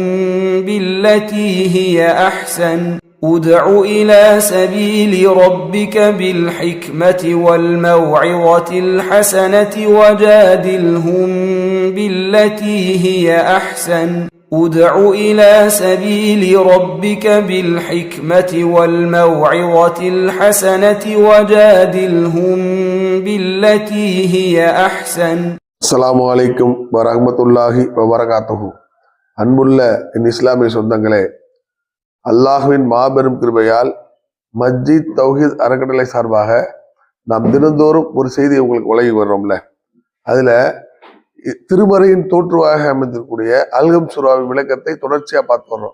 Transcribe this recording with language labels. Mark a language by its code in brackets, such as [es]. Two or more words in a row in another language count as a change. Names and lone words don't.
[ar] بالتي هي أحسن ادع إلى سبيل ربك بالحكمة والموعظة الحسنة وجادلهم بالتي هي أحسن ادع إلى سبيل ربك بالحكمة والموعظة الحسنة وجادلهم بالتي هي أحسن. السلام عليكم ورحمة الله وبركاته. [ta] அன்புள்ள என் இஸ்லாமிய சொந்தங்களே, அல்லாஹுவின் மாபெரும் கிருபையால் மஸ்ஜித் தௌஹீத் அறக்கட்டளை சார்பாக நாம் தினந்தோறும் ஒரு செய்தியை உங்களுக்கு வழங்கி வர்றோம்ல. அதுல திருமறையின் தோற்றுவாக அமைந்திருக்கக்கூடிய அல்கம் சூராவின் விளக்கத்தை தொடர்ச்சியா பார்த்து வர்றோம்.